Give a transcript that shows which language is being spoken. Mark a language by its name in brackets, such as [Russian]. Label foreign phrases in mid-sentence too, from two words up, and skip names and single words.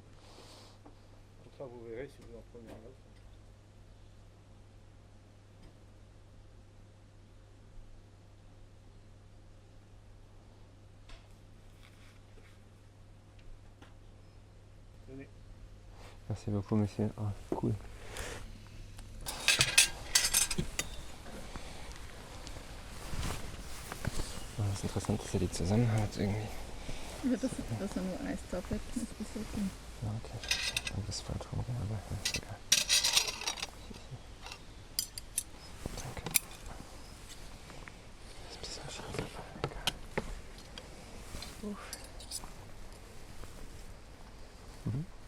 [French] Comme ça, vous verrez si vous en prenez un autre. Tenez. Merci beaucoup, monsieur. Ah, cool. [German] Das ist interessant, dass er die zusammen hat irgendwie. Ja, dass er nur Eistabletten ist, bis jetzt. Ja, okay. Und das falsch rum, aber ist egal. Danke. Das ist ein bisschen schade, aber egal. Uff. Mhm.